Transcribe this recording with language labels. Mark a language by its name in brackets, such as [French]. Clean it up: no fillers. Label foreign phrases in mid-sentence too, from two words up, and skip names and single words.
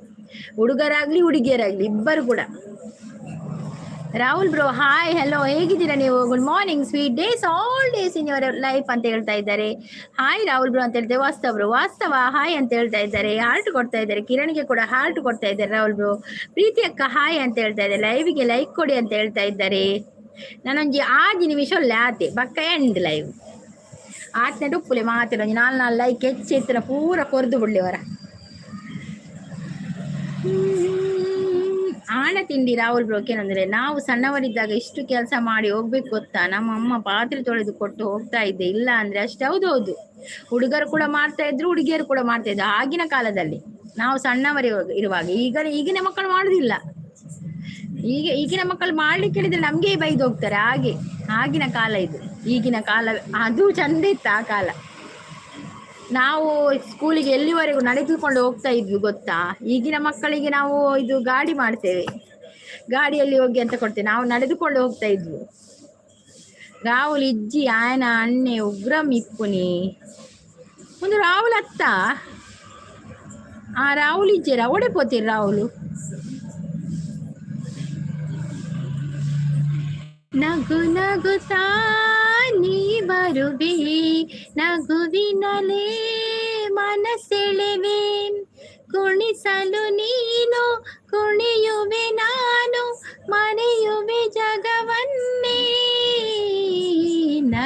[Kannada] ಹುಡುಗರಾಗ್ಲಿ ಹುಡುಗಿಯರಾಗ್ಲಿ ಇಬ್ಬರು ಕೂಡ. ರಾಹುಲ್ ಬ್ರೋ ಹಾಯ್, ಹೆಲೋ, ಹೇಗಿದ್ದೀರಾ ನೀವು? [English] good morning, sweet days, all days in your life [Kannada] ಅಂತ ಹೇಳ್ತಾ ಇದ್ದಾರೆ. ಹಾಯ್ ರಾಹುಲ್ ಬ್ರೋ ಅಂತ ಹೇಳ್ತೇವೆ. ವಾಸ್ತವ ಹಾಯ್ ಅಂತ ಹೇಳ್ತಾ ಇದ್ದಾರೆ, ಹಾರ್ಟ್ ಕೊಡ್ತಾ ಇದ್ದಾರೆ. ಕಿರಣ್ಗೆ ಕೂಡ ಹಾರ್ಟ್ ಕೊಡ್ತಾ ಇದ್ದಾರೆ ರಾಹುಲ್ ಬ್ರೋ. ಪ್ರೀತಿ ಅಕ್ಕ ಹಾಯ್ ಅಂತ ಹೇಳ್ತಾ ಇದ್ದಾರೆ. ಲೈವ್ಗೆ ಲೈಕ್ ಕೊಡಿ ಅಂತ ಹೇಳ್ತಾ ಇದ್ದಾರೆ. [Tulu] ನಾನೊಂಜಿ 6 ನಿಮಿಷ ಆತೆ ಬಕ್ಕ ಎಂಡ್ ಲೈವ್ ಆತ್ನೆ ಉಪ್ಪುಲೆ ಮಾತಿರೋ 4 ಲೈಕ್ ಹೆಚ್ಚೆತ್ತಿನ ಪೂರ ಕೊರ್ದು ಬಿಡ್ಲಿವರ. [Kannada] ಆಣ ತಿಂಡಿ ರಾಹುಲ್ ಬ್ರೋಕೇನಂದ್ರೆ, ನಾವು ಸಣ್ಣವರಿದ್ದಾಗ ಇಷ್ಟು ಕೆಲಸ ಮಾಡಿ ಹೋಗ್ಬೇಕು ಗೊತ್ತಾ? ನಮ್ಮ ಅಮ್ಮ ಪಾತ್ರೆ ತೊಳೆದು ಕೊಟ್ಟು ಹೋಗ್ತಾ ಇದ್ದೆ, ಇಲ್ಲ ಅಂದ್ರೆ ಅಷ್ಟು. ಹೌದೌದು, ಹುಡುಗರು ಕೂಡ ಮಾಡ್ತಾ ಇದ್ರು, ಹುಡುಗಿಯರು ಕೂಡ ಮಾಡ್ತಾ ಇದ್ರು ಆಗಿನ ಕಾಲದಲ್ಲಿ, ನಾವು ಸಣ್ಣವರಿ ಇರುವಾಗ. ಈಗಿನ ಮಕ್ಕಳು ಮಾಡುದಿಲ್ಲ. ಈಗಿನ ಮಕ್ಕಳು ಮಾಡ್ಲಿಕ್ಕೆ ಹೇಳಿದ್ರೆ ನಮ್ಗೆ ಬೈದು ಹೋಗ್ತಾರೆ. ಆಗಿನ ಕಾಲ ಇದು. ಈಗಿನ ಕಾಲ ಅದು ಚಂದ ಇತ್ತು ಆ ಕಾಲ. ನಾವು ಸ್ಕೂಲಿಗೆ ಎಲ್ಲಿವರೆಗೂ ನಡೆದುಕೊಂಡು ಹೋಗ್ತಾ ಇದ್ವಿ ಗೊತ್ತಾ? ಈಗಿನ ಮಕ್ಕಳಿಗೆ ನಾವು ಇದು ಗಾಡಿ ಮಾಡ್ತೇವೆ, ಗಾಡಿಯಲ್ಲಿ ಹೋಗಿ ಅಂತ ಕೊಡ್ತೇವೆ. ನಾವು ನಡೆದುಕೊಂಡು ಹೋಗ್ತಾ ಇದ್ವಿ. [Tulu] ರಾಹುಲ್ ಇಜ್ಜಿ ಆಯನ ಅಣ್ಣೆ ಉಗ್ರಂ ಇಪ್ಪುನಿ ಒಂದು ರಾಹುಲ್ ಅತ್ತ ಆ ರಾಹುಲ್ ಇಜ್ಜೇರ ಓಡಿಪೋತೀರಿ ರಾಹುಲು. [Kannada] ನಗು ನಗುತ್ತಾ ನೀ ಬರುವೆ, ನಗುವಿನಲೇ ಮನಸೆಳೆವೆ, ಕುಣಿಸಲು ನೀನು ಕುಣಿಯುವೆ, ನಾನು ಮರೆಯುವೆ ಜಗವನ್ನೇ.